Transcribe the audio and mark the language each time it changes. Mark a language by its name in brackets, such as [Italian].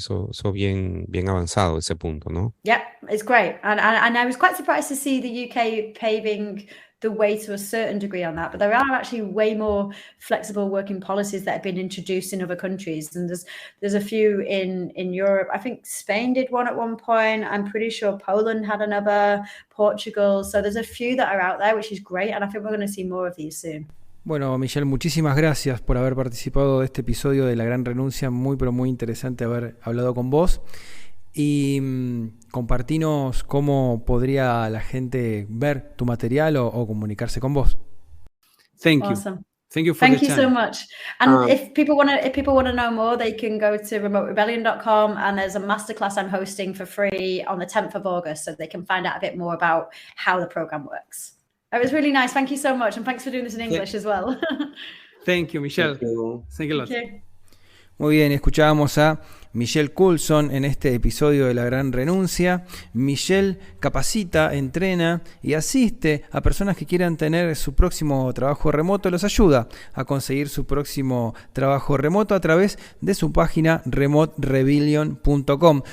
[Spanish] Eso bien avanzado, ese punto, ¿no? [English] Yeah, it's great. And I was quite surprised to see the UK paving the way to a certain degree on that, but there are actually way more flexible working policies that have been introduced in other countries, and there's a few in Europe. I think Spain did one at one point. I'm pretty sure Poland had another, Portugal. So there's a few that are out there, which is great, and I think we're going to see more of these soon. [Spanish] Bueno, Michelle, muchísimas gracias por haber participado de este episodio de La Gran Renuncia. Muy, pero muy interesante haber hablado con vos. Y compartinos cómo podría la gente ver tu material o comunicarse con vos. [English] Thank you. Awesome. Thank you so much. And if people want to know more, they can go to remoterebellion.com, and there's a masterclass I'm hosting for free on the 10th of August, so they can find out a bit more about how the program works. It was really nice. Thank you so much, and thanks for doing this in English as well. Thank you, Michelle. Thank you. Thank you a lot. Thank you. [Spanish] Muy bien, escuchábamos a Michelle Coulson en este episodio de La Gran Renuncia. Michelle capacita, entrena y asiste a personas que quieran tener su próximo trabajo remoto, los ayuda a conseguir su próximo trabajo remoto a través de su página remoterebellion.com.